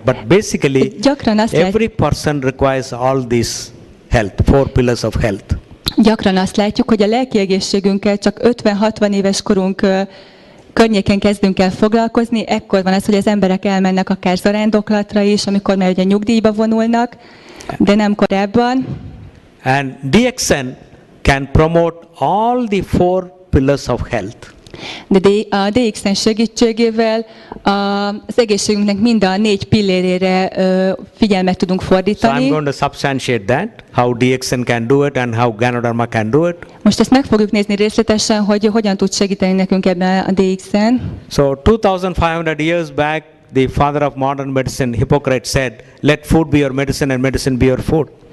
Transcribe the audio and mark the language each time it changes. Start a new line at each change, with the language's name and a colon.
English: But basically, every person requires all these health, 4 pillars of health.
Hungarian: Gyakran azt látjuk, hogy a lelki egészségünkkel csak 50-60 éves korunk környéken kezdünk el foglalkozni, ekkor van az, hogy az emberek elmennek akár zarándoklatra is, amikor már ugye nyugdíjba vonulnak, de nem korábban.
English: And DXN can promote all the 4 pillars of health.
Hungarian: De a DXN segítségével az egészségünknek mind a 4 pillérére figyelmet tudunk fordítani.
English: So I'm going to substantiate that, how DXN can do it and how Ganoderma can do it.
Hungarian: Most ezt meg fogjuk nézni részletesen, hogy hogyan tud segíteni nekünk ebben a DXN.
English: So 2500 years back, the father of modern medicine, Hippocrates, said, let food be your medicine and medicine be your food.